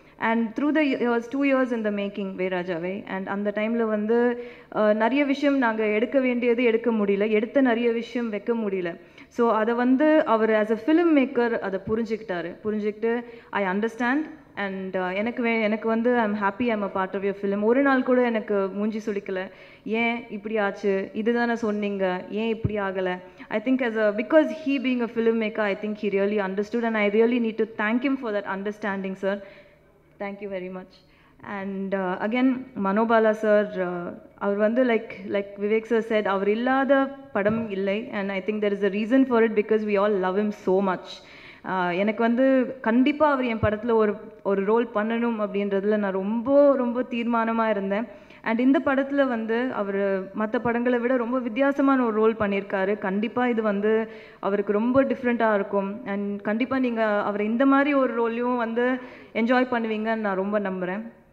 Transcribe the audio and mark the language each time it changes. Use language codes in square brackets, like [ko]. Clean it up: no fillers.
[en] and through the years 2 years in the making [ta] வைராஜாவை. And அந்த டைமில் வந்து நிறைய விஷயம் நாங்கள் எடுக்க வேண்டியது எடுக்க முடியல, எடுத்த நிறைய விஷயம் வைக்க முடியல. ஸோ அதை வந்து அவர் ஆஸ் அ ஃபிலிம் மேக்கர் அதை புரிஞ்சுக்கிட்டு [en] I understand. And எனக்கு வந்து I'm happy, I'm a part of your film. [ta] ஒரு நாள் கூட எனக்கு மூஞ்சி சுளிக்கலை, ஏன் இப்படி ஆச்சு, இதுதானே சொன்னீங்க, ஏன் இப்படி ஆகலை. [en] I think because he being a filmmaker, I think he really understood, and I really need to thank him for that understanding, sir. Thank you very much. And again, Manobala sir, அவர் வந்து like Vivek sir said, [ta] அவர் இல்லாத படம் இல்லை. [en] And I think there is a reason for it, because we all love him so much. [ta] எனக்கு வந்து கண்டிப்பாக அவர் என் படத்தில் ஒரு role பண்ணணும் அப்படின்றதுல நான் ரொம்ப தீர்மானமாக இருந்தேன். அண்ட் இந்த படத்தில் வந்து அவர் மற்ற படங்களை விட ரொம்ப வித்தியாசமான ஒரு ரோல் பண்ணியிருக்காரு. கண்டிப்பாக இது வந்து அவருக்கு ரொம்ப டிஃப்ரெண்ட்டாக இருக்கும். அண்ட் கண்டிப்பாக நீங்கள் அவரை இந்த மாதிரி ஒரு ரோலையும் வந்து என்ஜாய் பண்ணுவீங்கன்னு நான் ரொம்ப நம்புகிறேன்.